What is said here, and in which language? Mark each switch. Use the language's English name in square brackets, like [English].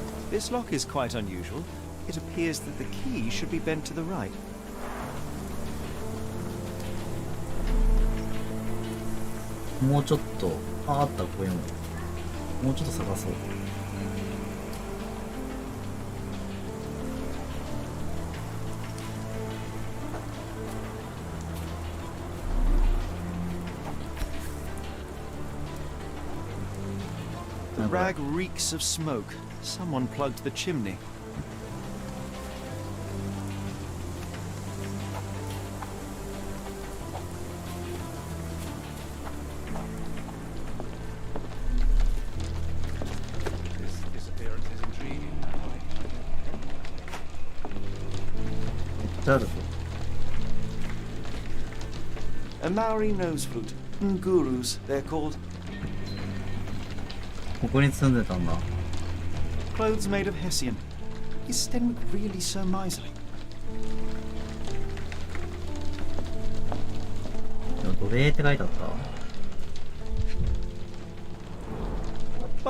[English] This lock is quite unusual. It appears that the key should be bent to the right. [Japanese] もうちょっと、あった、こういうの。もうちょっと探そう。 [English] The rag reeks of smoke. Someone plugged the chimney. This disappearance is intriguing. [Japanese] めっちゃあるぞ。 [English] A Maori nose flute. Ngurus, they're called. [Japanese] ここに住んでたんだ。 [English] Clothes made of Hessian. Is Stenwick really so miserly? [Japanese] でも奴隷って書いてあった。